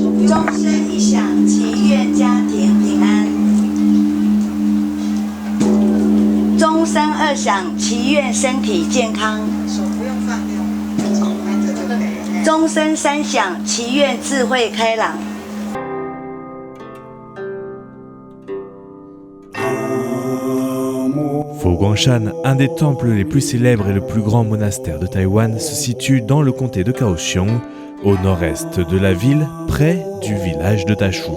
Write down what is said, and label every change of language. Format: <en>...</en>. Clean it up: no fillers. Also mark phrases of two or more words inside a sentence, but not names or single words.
<zh>钟声一响，祈愿家庭平安。钟声二响，祈愿身体健康。手不用放掉，反正就可以。钟声三响，祈愿智慧开朗。</zh> <fr>Fo-Guangshan, un des temples les plus célèbres et le plus grand monastère de Taïwan, se situe dans le comté de Kaohsiung, au nord-est de la ville, près du village de Tashu.</fr>